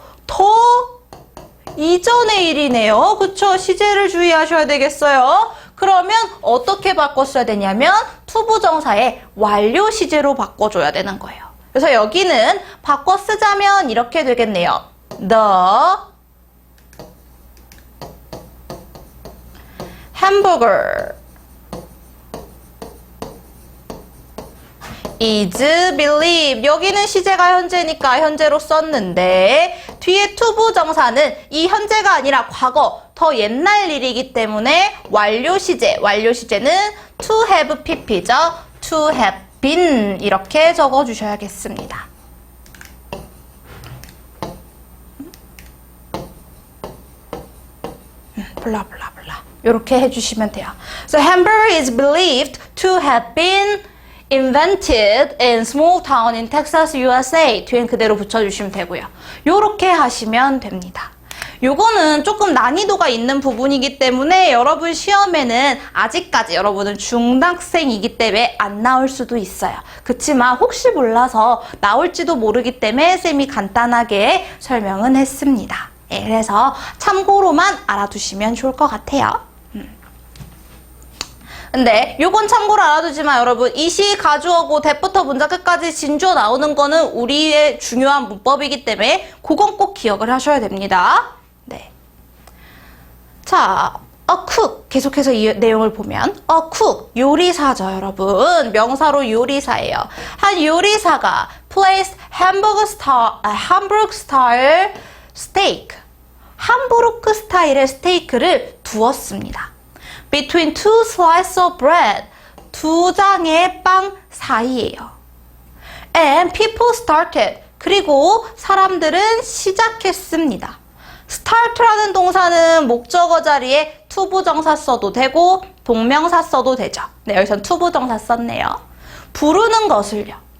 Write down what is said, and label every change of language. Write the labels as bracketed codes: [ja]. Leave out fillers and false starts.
[ko] 더 이전의 일이네요. 그쵸? 시제를 주의하셔야 되겠어요. 그러면 어떻게 바꿨어야 되냐면 투부정사의 완료 시제로 바꿔줘야 되는 거예요. 그래서 여기는 바꿔 쓰자면 이렇게 되겠네요. [en] The hamburger is believed. [ko] 여기는 시제가 현재니까 현재로 썼는데 뒤에 투부정사는 이 현재가 아니라 과거, 더 옛날 일이기 때문에 완료 시제는 to have pp죠. [en] to have been [ko] 이렇게 적어주셔야겠습니다. 블라블라블라 이렇게 해주시면 돼요. [en] So hamburger is believed to have been invented in small town in Texas, USA. [ko] 뒤엔 그대로 붙여주시면 되고요. 요렇게 하시면 됩니다. 요거는 조금 난이도가 있는 부분이기 때문에 여러분 시험에는 아직까지 여러분은 중학생이기 때문에 안 나올 수도 있어요. 그치만 혹시 몰라서 나올지도 모르기 때문에 쌤이 간단하게 설명은 했습니다. 예, 그래서 참고로만 알아두시면 좋을 것 같아요. 근데 요건 참고로 알아두지만 여러분 이시 가주어고 대부터 문장 끝까지 진주어 나오는 거는 우리의 중요한 문법이기 때문에 그건 꼭 기억을 하셔야 됩니다. 네. 자, [en] a cook [ko] 계속해서 이 내용을 보면 a cook 요리사죠, 여러분. 명사로 요리사예요. 한 요리사가 [en] placed hamburger style steak [ko] 함부르크 스타일의 스테이크를 두었습니다. [en] Between two slices of bread, [ko] 두 장의 빵 사이에요. [en] And people started, [ko] 그리고 사람들은 시작했습니다. start라는 동사는 목적어 자리에 투부정사 써도 되고 동명사 써도 되죠. 네, 여기선 투부정사 썼네요. 부르는 것을요.